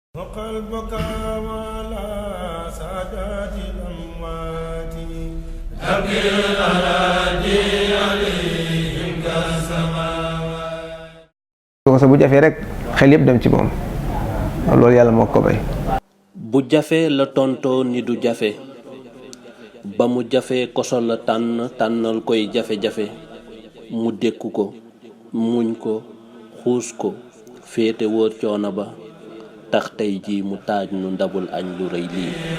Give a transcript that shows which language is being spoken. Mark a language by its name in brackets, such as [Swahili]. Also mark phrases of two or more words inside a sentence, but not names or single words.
[Arabic] وقلبك على سادات الأموات أبكي الأراضي عليهم كالسماوات. [Wolof] bu jafee rek xel yëpp dem ci moom loolu yàlla moo ko bay. bu jafee la tontoo ni du jafe ba mu jafee koso la tànnal koy jafe-jafe mu dékku ko muñ ko xuus ko féete wóor coono ba tax tey jii mu taaj nu ndabul añ lu rëy lii.